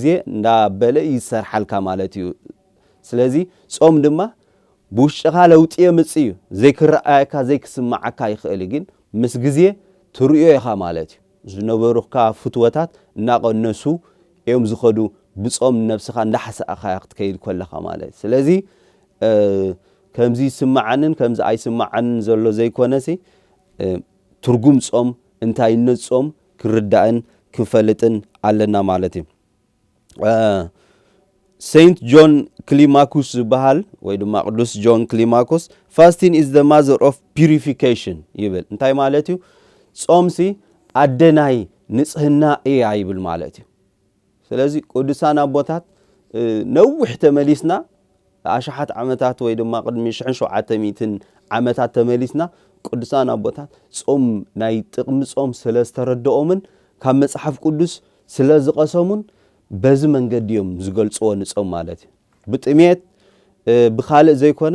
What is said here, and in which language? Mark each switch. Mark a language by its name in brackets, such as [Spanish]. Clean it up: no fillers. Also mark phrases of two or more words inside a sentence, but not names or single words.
[Tigrinya] እንዳበለ ይሰርሓልካ ማለት እዩ ስለዚ ጾም ድማ ብውሽጥኻ ለውጢ የምጽእ እዩ ዘይክረኣየካ ዘይክስማዓካ ይኽእል ግን ምስ ግዜ ትሪኦ ኢኻ ማለት እዩ ዝነበሩካ ፍትወታት እናቐነሱ እዮም ዝኸዱ ብጾም ነፍስኻ እንዳሓሰኣኻ ክትከይድ ከለኻ ማለት ስለዚ ከምዚ ይስማዓንን ከምዚ ኣይስማዓንን ዘሎ ዘይኮነሲ ትርጉም ጾም እንታይነት ጾም ክርዳእን ክፈልጥን ኣለና ማለት እዩ Saint John Climacus ዝበሃል ወይ ድማ ቅዱስ ጆን ክሊማኮስ [English] fasting is the mother of purification [Tigrinya] ይብል እንታይ ማለት እዩ ጾምሲ አደናይ ንጽህና እያ ይብል ማለት እዩ ስለዚ ቅዱሳን አቦታት ነውሕ ተመሊስና አሽሓት ዓመታት ወይ ድማ ቅድሚ 700 ዓመታት ተመሊስና ቅዱሳን አቦታት ጾም ናይ ጥቅም ጾም ስለስተረደኦምን ካብ መጽሐፍ ቅዱስ ስለዝቀሰሙን በዚ መንገድ እዮም ዝገልጽዎ ንጾም ማለት እዩ ብጥሜት ብኻልእ ዘይኮነ